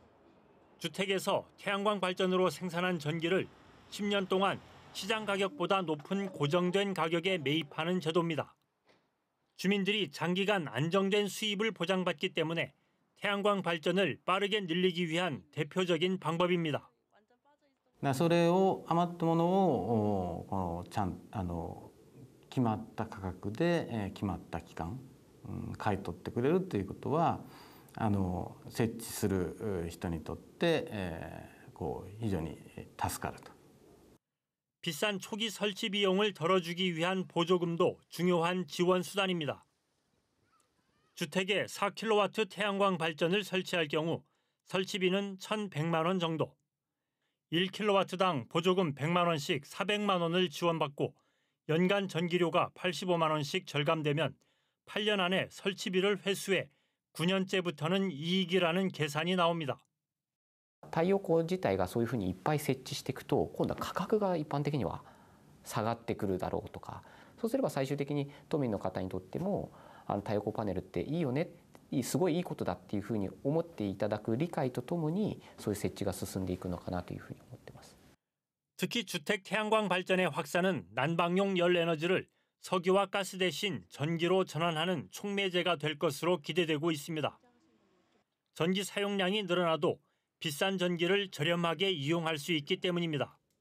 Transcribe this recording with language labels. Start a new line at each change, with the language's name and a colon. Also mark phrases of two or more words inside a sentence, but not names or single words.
Korean: 주택에서 태양광 발전으로 생산한 전기를 10년 동안 시장 가격보다 높은 고정된 가격에 매입하는 제도입니다. 주민들이 장기간 안정된 수입을 보장받기 때문에 태양광 발전을 빠르게 늘리기 위한 대표적인 방법입니다.
Japanese: それを余ったものを決まった価格で決まった期間買い取ってくれるということは設置する人にとって非常に助かると。
Korean: 비싼 초기 설치 비용을 덜어주기 위한 보조금도 중요한 지원 수단입니다. 주택에 4kW 태양광 발전을 설치할 경우 설치비는 1,100만 원 정도. 1kW당 보조금 100만 원씩 400만 원을 지원받고 연간 전기료가 85만 원씩 절감되면 8년 안에 설치비를 회수해 9년째부터는 이익이라는 계산이 나옵니다.
Japanese: 太陽光自体がそういうふうにいっぱい設置していくと今度は価格が一般的には下がってくるだろうとか、そうすれば最終的に都民の方にとっても太陽光パネルっていいよね、すごいいいことだっていうふうに思っていただく理解とともにそういう設置が進んでいくのかなというふうに思っています。
Korean: 특히 주택 태양광 발전의 확산은 난방용 열에너지를 석유와 가스 대신 전기로 전환하는 촉매제가 될 것으로 기대되고 있습니다. 전기 사용량이 늘어나도 비싼 전기를 저렴하게 이용할 수 있기 때문입니다.